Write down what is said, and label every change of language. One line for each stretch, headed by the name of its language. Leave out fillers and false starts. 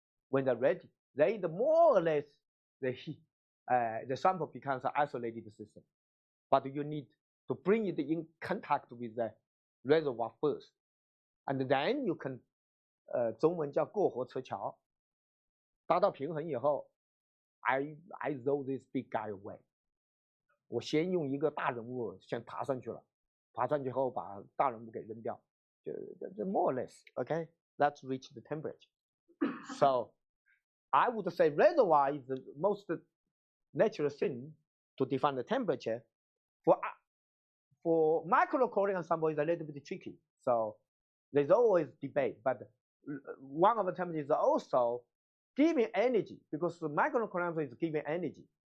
English: When they're ready, then more or less the sample becomes an isolated system. But you need to bring it in contact with the reservoir first, and then you can
Chinese: 中文叫过河拆桥，达到平衡以后
English: I roll this big guy away。
Chinese: 我先用一个大人物先爬上去了，爬上去后把大人物给扔掉，就
English: more or less okay. Let's reach the temperature. So I would say reservoir is the most natural thing to define the temperature. For microcooling ensemble is a little bit tricky. So there's always debate, but one of the terms is also giving energy, because the microcooling is giving energy.